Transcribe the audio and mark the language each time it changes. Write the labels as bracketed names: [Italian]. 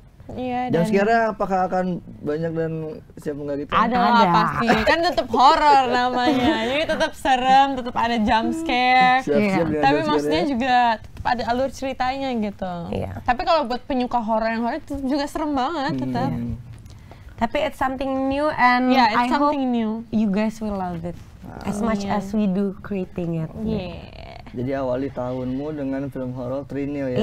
[Indonesian] Iya. Dan sekarang apakah akan banyak dan siapa nggak gitu? Ada lah pasti, kan tetap horor namanya, jadi tetap serem, tetap ada jump scare. Tapi maksudnya juga tetap ada alur ceritanya gitu. Tapi kalau buat penyuka horor yang horor itu juga serem banget tetap. [English] Tapi it's something new and I hope you guys will love it as much as we do creating it. [Indonesian] Jadi awali tahunmu dengan film horor Trinil ya.